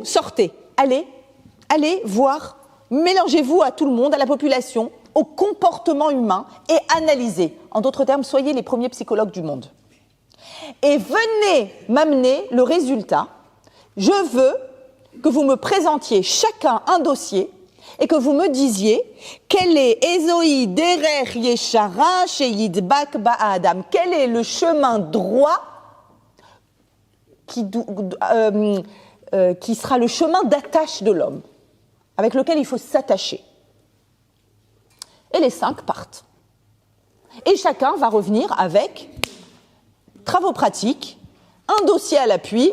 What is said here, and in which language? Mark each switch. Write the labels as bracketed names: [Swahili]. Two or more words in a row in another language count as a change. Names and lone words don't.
[French] Sortez, allez voir, mélangez-vous à tout le monde, à la population, au comportement humain et analysez. En d'autres termes, soyez les premiers psychologues du monde. Et venez m'amener le résultat. Je veux que vous me présentiez chacun un dossier et que vous me disiez quel est [Hebrew] איזו דרך ישרה שידבק באדם, [French] quel est le chemin droit qui sera le chemin d'attache de l'homme, avec lequel il faut s'attacher. » Et les 5 partent. Et chacun va revenir avec travaux pratiques, un dossier à l'appui.